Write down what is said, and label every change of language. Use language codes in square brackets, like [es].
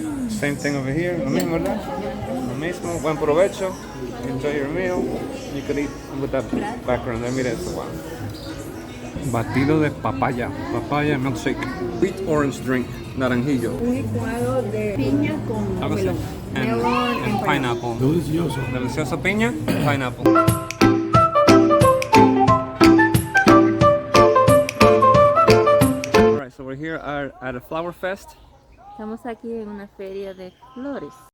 [en] Same thing over here, [es] lo mismo, ¿verdad? Lo mismo, buen provecho, [en] enjoy your meal. You could eat with that background there, [es] mira eso, [en] wow. [es] Batido de papaya, [en] papaya milkshake, sweet orange drink, naranjillo. [es] Un licuado de piña con Algo así. melón. Melón [en] And pineapple. [es] Delicioso. Delicioso piña, pineapple. [en] Alright, so we're here at a flower fest. [es] Estamos aquí en una feria de flores.